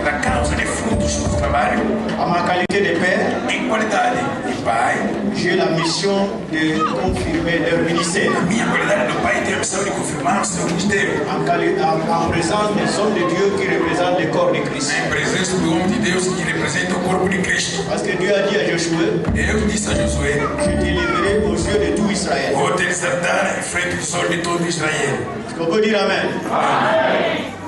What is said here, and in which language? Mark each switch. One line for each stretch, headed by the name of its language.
Portuguese: Por causa de frutos do trabalho,
French: à ma qualité de père,
Portuguese: em qualidade de pai,
French: j'ai la mission de confirmer leur ministère.
Portuguese: a minha qualidade de pai tem a missão de confirmar o seu ministério.
French: En présence des hommes de Dieu qui représentent le corps de Christ.
Portuguese: Em presença do homem de Deus que representa o corpo de Cristo.
French: Parce que Dieu a dit à Josué,
Portuguese: Eu disse a Josué,
French: je t'élèverai aux yeux de tout Israël.
Portuguese: vou te exaltar em frente do sol de todo Israel.
French: Est-ce qu'on peut dire Amen?